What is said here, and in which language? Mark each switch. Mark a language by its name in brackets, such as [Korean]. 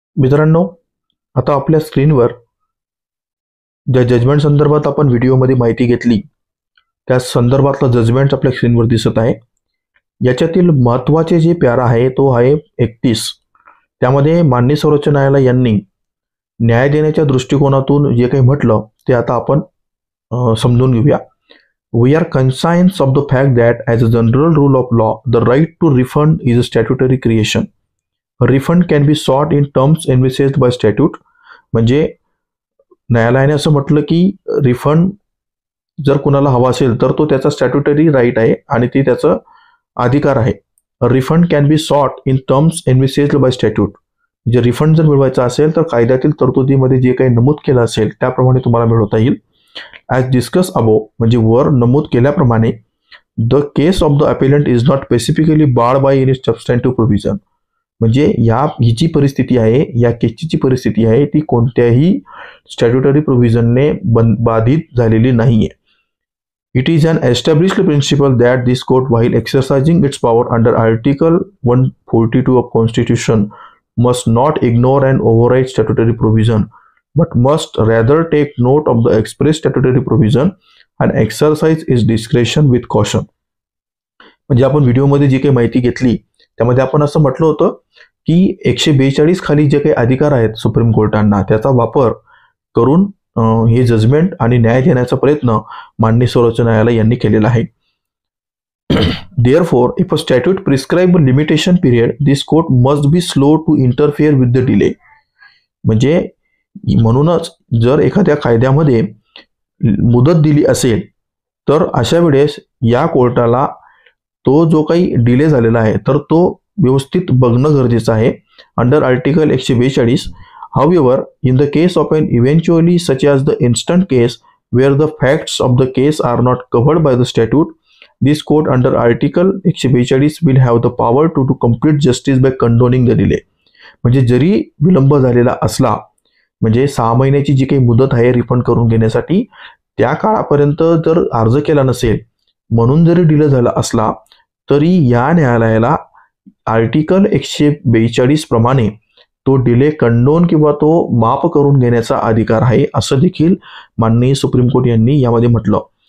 [Marathi] मित्रांनो, आता आपल्या स्क्रीनवर ज्या जजमेंट संदर्भात आपण व्हिडिओमध्ये माहिती घेतली त्या संदर्भातला जजमेंट आपल्या स्क्रीनवर दिसत आहे। याच्यातील महत्त्वाचे जे प्यारा आहे तो आहे 31। त्यामध्ये माननीय सर्वोच्च न्यायालय यांनी न्याय देण्याच्या दृष्टिकोनातून जे काही म्हटलं ते आता आपण समजून घेऊया। [English] We are conscious of the fact that as a general rule of law, the right to refund is a statutory creation. A refund can be sought in terms envisaged by statute. [Marathi] म्हणजे न्यायालयाने असं म्हटलं की refund जर कुणाला हवा असेल तर तो त्याचा स्टॅट्युटरी राईट आहे आणि ती त्याचा अधिकार आहे। [English] Refund can be sought in terms envisaged by statute. [Marathi] म्हणजे रिफंड जर मिळवायचा असेल तर कायद्यातील तरतुदीमध्ये जे काही नमूद केलं असेल त्याप्रमाणे तुम्हाला मिळवता येईल। [English] as discussed above [Marathi] म्हणजे वर नमूद केल्याप्रमाणे [English] The case of the appellant is not specifically barred by any substantive provision. [Marathi] म्हणजे ही जी परिस्थिती आहे, या केसची जी परिस्थिती आहे ती कोणत्याही स्टॅट्युटरी प्रोव्हिजनने बाधित झालेली नाहीये। [English] It is an established principle that this court, while exercising its power under Article 142 of Constitution, must not ignore and override statutory provision, but must rather take note of the express statutory provision and exercise its discretion with caution. [Marathi] म्हणजे आपण व्हिडिओमध्ये जी काही माहिती घेतली त्यामध्ये आपण असं म्हटलं होतं की 142 खाली जे काही अधिकार आहेत सुप्रीम कोर्टांना त्याचा वापर करून हे जजमेंट आणि न्याय देण्याचा प्रयत्न माननीय सर्वोच्च न्यायालय यांनी केलेला आहे। [English] Therefore, if a statute prescribe a limitation period, this court must be slow to interfere with the delay. [Marathi] म्हणजे म्हणूनच जर एखाद्या कायद्यामध्ये मुदत दिली असेल तर अशा वेळेस या कोर्टाला तो जो काही डिले झालेला आहे तर तो व्यवस्थित बघणं गरजेचं आहे। [English] Under article 142 However, in the case of an eventually such as the instant case where the facts of the case are not covered by the statute, this court under Article 142 will have the power to complete justice by condoning the delay. [Marathi] म्हणजे जरी विलंब झालेला असला म्हणजे 6 महिन्याची जी काही मुदत आहे रिफंड करून घेण्यासाठी त्या काळापर्यंत जर अर्ज केला नसेल म्हणून जरी डिले झाला असला तरी या न्यायालयाला आर्टिकल 142 प्रमाणे तो डिले कंडोन किंवा तो माफ करून घेण्याचा अधिकार आहे असं देखील माननीय सुप्रीम कोर्ट यांनी यामध्ये म्हटलं।